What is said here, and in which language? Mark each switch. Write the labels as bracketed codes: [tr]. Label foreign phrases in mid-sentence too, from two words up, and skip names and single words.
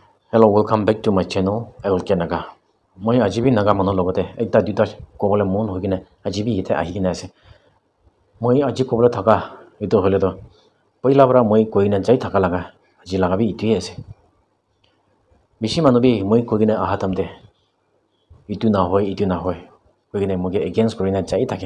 [en] Hello, welcome back to my channel. [nag] LK Naga. Moi ajibi naga mano logote ekta duta kobole mon hogine ajibi ite ahigine ase. Moi aji kobole thaka itu hole to poila bara moi koina jai thaka laga aji laga bi itu ase. Bishi manu bi moi kogine ahatamde itu na hoy kogine moge against korina jai thake.